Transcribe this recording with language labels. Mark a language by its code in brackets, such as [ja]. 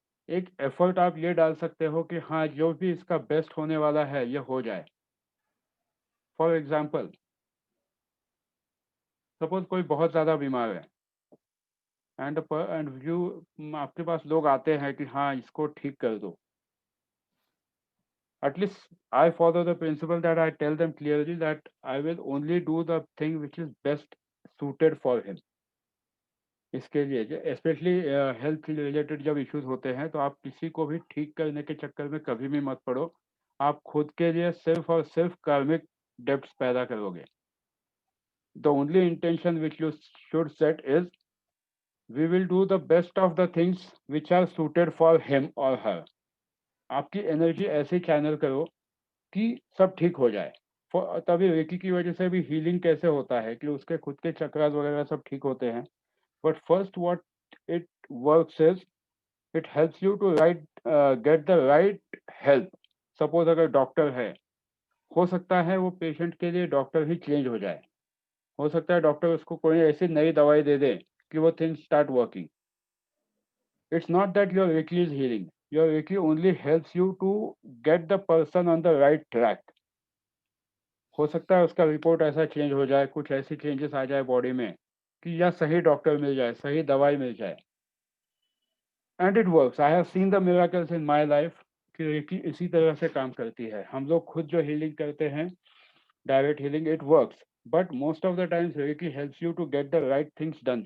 [hi] एक एफर्ट आप ये डाल सकते हो कि हाँ, जो भी इसका बेस्ट होने वाला है ये हो जाए. फॉर एग्जाम्पल, सपोज कोई बहुत ज्यादा बीमार है एंड यू, आपके पास लोग आते हैं कि हाँ इसको ठीक कर दो. [en] At least I follow the principle that I tell them clearly that I will only do the thing which is best suited for him. [hi] इसके लिए स्पेशली हेल्थ रिलेटेड जब इश्यूज होते हैं तो आप किसी को भी ठीक करने के चक्कर में कभी भी मत पड़ो. आप खुद के लिए सिर्फ और सिर्फ कार्मिक डेब्ट्स पैदा करोगे. [en] The only intention which you should set is we will do the best of the things which are suited for him or her. [hi] आपकी एनर्जी ऐसे चैनल करो कि सब ठीक हो जाए। तभी रेकी की वजह से भी हीलिंग कैसे होता है कि उसके खुद के चक्रास वगैरह सब ठीक होते हैं। [en] But first what it works is it helps you to get the right help. [hi] Suppose अगर डॉक्टर है, हो सकता है वो पेशेंट के लिए डॉक्टर ही चेंज हो जाए, हो सकता है डॉक्टर उसको कोई ऐसी नई दवाई दे दे कि वो [en] Things start working. It's not that your Reiki is healing. Your Reiki only helps you to get the person on the right track. [hi] हो सकता है उसका रिपोर्ट ऐसा चेंज हो जाए, कुछ ऐसी चेंजेस आ जाए बॉडी में कि या सही डॉक्टर मिल जाए, सही दवाई मिल जाए। [en] And it works. I have seen the miracles in my life [hi] कि रेकी इसी तरह से काम करती है। हम लोग खुद जो हीलिंग करते हैं, [en] Direct healing, it works, but most of the times Reiki helps you to get the right things done.